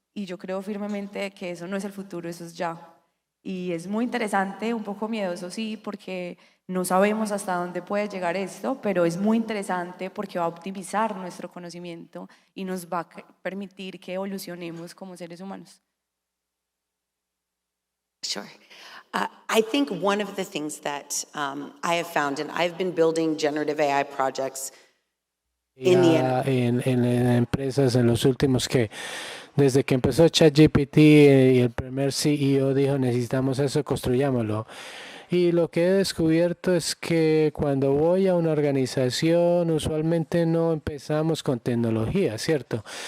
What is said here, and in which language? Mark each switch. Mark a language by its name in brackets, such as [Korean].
[Spanish] Y yo creo firmemente que eso no es el futuro, eso es ya. Y es muy interesante, un poco miedoso, sí, porque no sabemos hasta dónde puede llegar esto, pero es muy interesante porque va a optimizar nuestro conocimiento y nos va a permitir que evolucionemos como seres humanos. [English] Sure. I think one of the things that I have found, and I've been building generative AI projects [Spanish] en empresas en los últimos desde que empezó ChatGPT y el primer CEO dijo necesitamos eso, construyámoslo. Y lo que he descubierto es que cuando voy a una organización, usualmente no empezamos con tecnología, ¿cierto?